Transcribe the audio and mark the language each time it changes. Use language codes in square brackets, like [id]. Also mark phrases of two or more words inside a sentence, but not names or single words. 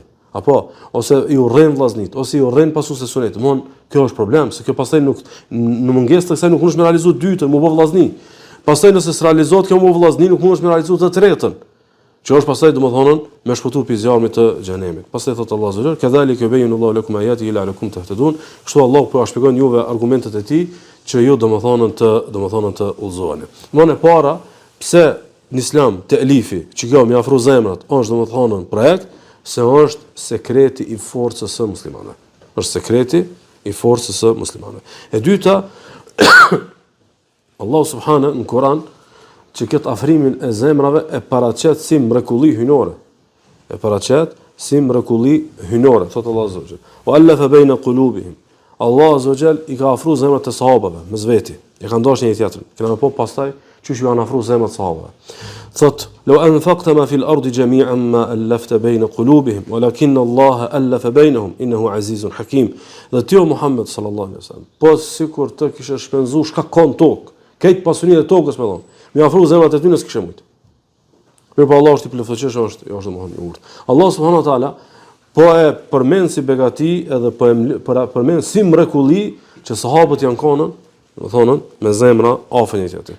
[sq] Apo ose i urren vllaznit, ose i urren pasues e sunet. Domthon, kjo është problem, se kjo pastaj nuk në mungesë të kësaj nuk mundesh me realizu dytën, mu bë vllazni. Pastaj nëse s'realizohet kjo mu vllazni, nuk mundesh me realizu të tretën. Që është pastaj domethënë me shpëtu pi zjarmit të xhenemit. Pastaj thot [ar] الله سبحانه وتعالى, "كذلك يبين الله لكم آياته لعلكم تهتدون." [sq] Kështu Allah po shpjegon juve argumentet e tij që ju domethënë të udhëzoheni. Domethënë para, pse në Islam t'elifi, që kjo më afro zemrat, është domethënë projekt, se është sekreti i forcës së muslimanëve. Është sekreti i forcës së muslimanëve. E dyta, Allah subhanahu në Kur'an që këtë afrimin e zemrave e paraqet si mrekulli hyjnore. E paraqet si mrekulli hyjnore, thot Allah [ar] عز وجل. وألف بين قلوبهم. [sq] Allah [ar] عز وجل [sq] I ka afruar zemrat e sahabëve mes veti. E kanë dashur një tjetrin. Këna po pastaj çush ju kanë afruar zemrat e sahabëve. Thot: [ar] "لو أنفقت ما في الأرض جميعا ما ألفت بين قلوبهم ولكن الله ألف بينهم إنه عزيز حكيم." [sq] Dhe ti o Muhammed [ar] صلى الله عليه وسلم, [sq] po sikur të kishe shpenzuar shka kon tok, këtë pasurinë e tokës me dhon. Mi afru zemrat e ty nësë kështë mujtë. Mirë po Allah është I plotëqesh, është domethënë I urtë. Allah [ar] سبحانه وتعالى [sq] po e përmend si begati edhe po e përmend si mrekulli që sahabët janë konën, domethënë me zemra afër një tjetrit.